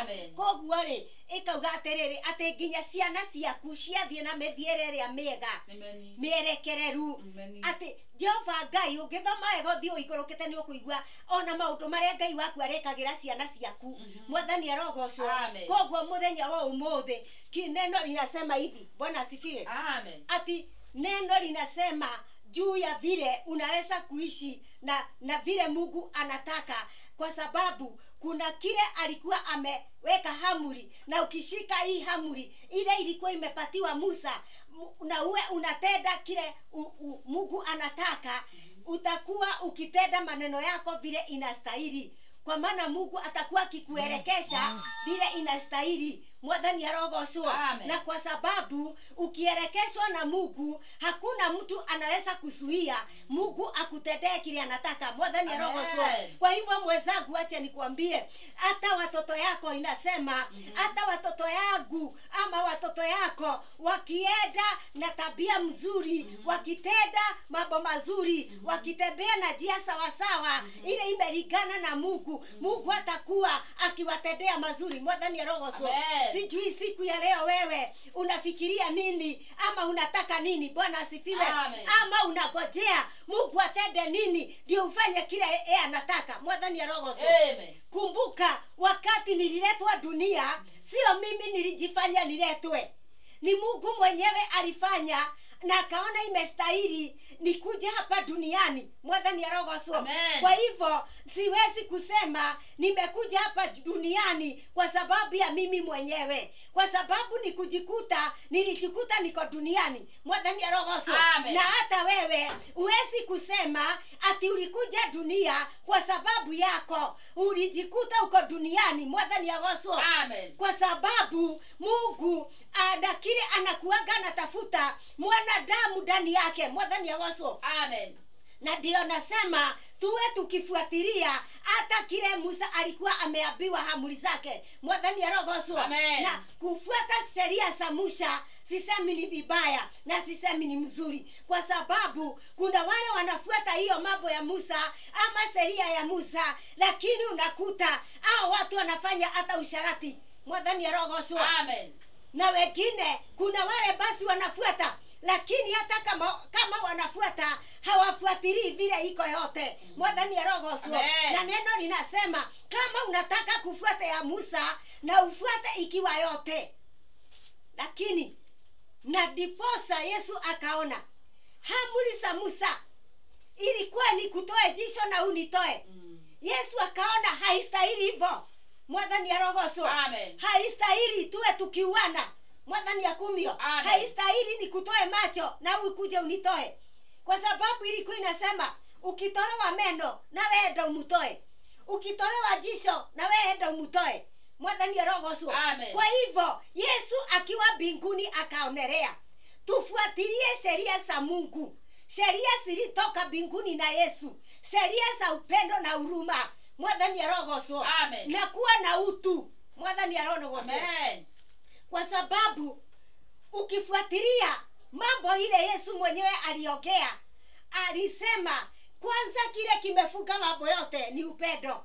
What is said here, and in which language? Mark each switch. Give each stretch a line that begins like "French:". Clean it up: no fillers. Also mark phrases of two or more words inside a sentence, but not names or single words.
Kikuyu: Koguo rĩ ikauga atĩrĩrĩ, atĩ nginya ciana ciaku ciathiĩ na mĩthiĩre ĩrĩa mĩega mĩerekereru, atĩ Jehova Ngai ũngĩthoma wega ũthiĩ ũikũrũkĩte nĩ ũkũigua ona maũndũ marĩa Ngai waku arĩkagĩra ciana ciaku. Mwathani arogocwo. Koguo mũthenya wa ũmũthĩ
Swahili: neno linasema hivi, Bwana asifiwe, ati neno linasema juu ya vile unaweza kuishi na vile Mungu anataka, kwa sababu kuna kile alikuwa ameweka amri, na ukishika hii amri ile ilikuwa imepatiwa Musa na uwe unatenda kile Mungu anataka, utakuwa ukitenda maneno yako vile inastahili, kwa maana Mungu atakuwa akikuelekesha vile inastahili.
Kikuyu: Mwathani arogocwo.
Swahili: Na kwa sababu ukierekeshwa na Mungu, hakuna mtu anaweza kuzuia Mungu akutendee kile anataka.
Kikuyu: Mwathani arogocwo.
Swahili: Kwa hivyo mwenzangu, acha nikwambie, hata watoto yako inasema, hata watoto yangu ama watoto yako wakienda na tabia mzuri, wakitenda mambo mazuri, wakitembea na njia sawa sawa ile imelingana na Mungu, Mungu atakuwa akiwatendea mazuri.
Kikuyu: Mwathani arogocwo.
Swahili: Sijui siku ya leo wewe unafikiria nini ama unataka nini? Bwana asifiwe. Ama unagojea Mungu atende nini ndio ufanye kile yeye anataka?
Kikuyu: Mwathani arogocwo.
Swahili: Kumbuka wakati nililetwa dunia, sio mimi nilijifanya niletwe, ni Mungu mwenyewe alifanya na akaona imestahili nikuje hapa duniani.
Kikuyu: Mwathani arogocwo.
Swahili: Kwa hivyo siwezi kusema nimekuja hapa duniani kwa sababu ya mimi mwenyewe, kwa sababu nilijikuta niko duniani.
Kikuyu: Mwathani arogocwo.
Swahili: Na hata wewe huwezi kusema ati ulikuja dunia kwa sababu yako, ulijikuta uko duniani.
Kikuyu: Mwathani arogocwo.
Swahili: Kwa sababu Mungu ana kile anakuaga anatafuta mwanadamu ndani yake.
Kikuyu: Mwathani arogocwo.
Swahili: Na ndio nasema tuwe tukifuatilia hata kile Musa alikuwa ameambiwa amri zake.
Kikuyu: Mwathani arogocwo.
Swahili: Na kufuata sheria za Musa sisemi ni vibaya na sisemi ni mzuri, kwa sababu kuna wale wanafuata hiyo mambo ya Musa ama sheria ya Musa, lakini unakuta hao watu wanafanya hata usharati.
Kikuyu: Mwathani arogocwo.
Swahili: Na wengine kuna wale basi wanafuata, lakini hata kama wanafuata hawafuatilii vile iko yote.
Kikuyu: Mwathani arogocwo.
Swahili: Na neno linasema kama unataka kufuata ya Musa na ufuate ikiwa yote. Lakini na diposa Yesu akaona amri za Musa ilikuwa ni kutoe jisho na unitoe. Yesu akaona haistahili hivyo.
Kikuyu: Mwathani arogocwo.
Swahili: Haistahili tuwe tukiuana.
Kikuyu: Mwathani akumio.
Swahili: Haistahili nikutoe macho na ukuje unitoe. Kwa sababu ilikuwa inasema ukitolewa meno na wewe ndo umutoe. Ukitolewa jicho na wewe ndo umutoe.
Kikuyu: Mwathani arogocwo.
Swahili: Kwa hivyo Yesu akiwa mbinguni akaonerea. Tufuatilie sheria za Mungu. Sheria zilitoka mbinguni na Yesu. Sheria za upendo na huruma.
Kikuyu: Mwathani arogocwo.
Swahili: Na kuwa na utu.
Kikuyu: Mwathani arogocwo.
Swahili: Kwa sababu ukifuatilia mambo ile Yesu mwenyewe aliongea, alisema kwanza kile kimefunga mambo yote ni upendo.